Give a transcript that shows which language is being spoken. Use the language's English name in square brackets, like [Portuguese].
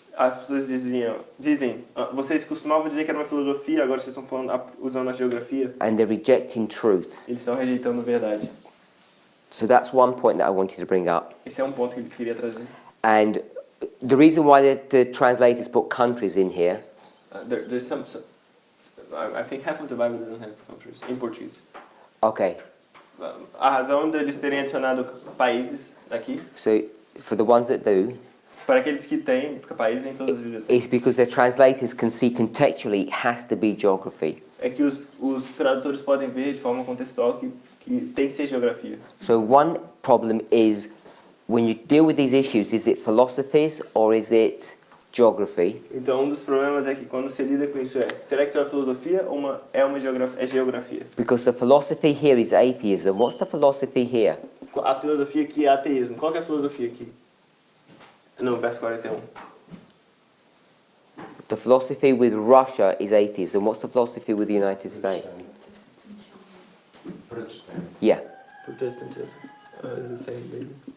[Portuguese] As pessoas dizem, vocês costumavam dizer que era uma filosofia, agora vocês estão falando, usando a geografia. [English] And they're rejecting truth. [Portuguese] Eles estão rejeitando a verdade. [English] So that's one point that I wanted to bring up. [Portuguese] Esse é um ponto que ele queria trazer. [English] And the reason why the translators put countries in here There's some, I think half of the Bible doesn't have countries in Portuguese. okay, [Portuguese] A razão deles terem adicionado países aqui, [English] so for the ones that do, [Portuguese] para aqueles que têm países em todas as bibliotecas, [English] is because their translators can see contextually it has to be geography. [Portuguese] é que os tradutores podem ver de forma contextual que tem que ser geografia. [English] So one problem is when you deal with these issues, is it philosophies or is it geography? [Portuguese] Então um dos problemas é que quando você lida com isso será que isso é uma filosofia ou é geografia? [English] Because the philosophy here is atheism. What's the philosophy here? [Portuguese] A filosofia aqui é ateísmo. Qual que é a filosofia aqui? No, verso 41. [English] The philosophy with Russia is atheism. What's the philosophy with the United States? Protestant. Yeah. Protestantism is the same thing.